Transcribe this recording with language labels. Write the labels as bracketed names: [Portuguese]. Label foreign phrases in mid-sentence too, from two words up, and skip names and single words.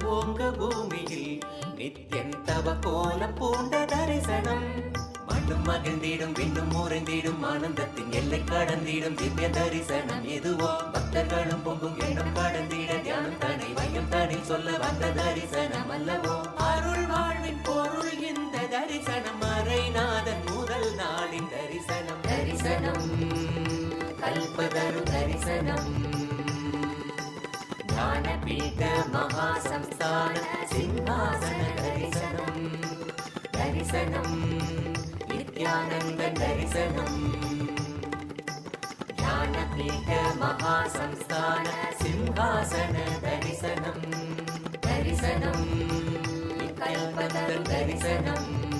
[Tamil] ஓங்க பூமியில் நித்யன் தவ கோலம் பூண்ட தரிசனம் மண்ணும் மகிழ்ந்திடும் விண்ணும் முறைந்திடும் ஆனந்தத்தின் எல்லை கடந்திடும் திவ்ய தரிசனம் எதுவோ பக்தர்களும் பொங்கும் எண்ணம் கடந்திட தியானம் தனை வையம் தனி சொல்ல வந்த தரிசனம் அல்லவோ அருள் வாழ்வின் பொருள் இந்த தரிசனம் மறைநாதன் முதல் நாளின் தரிசனம் தரிசனம் கல்பதரு தரிசனம் ஞானபீட மகாசம்ஸ்தான சிம்ஹாசன தரிசனம் தரிசனம் [Sanskrit] नित्यानंद दर्शनम् ज्ञानपीठ महासंस्थान सिंहासन दर्शनम् दर्शनम् कल्पतरु दर्शनम्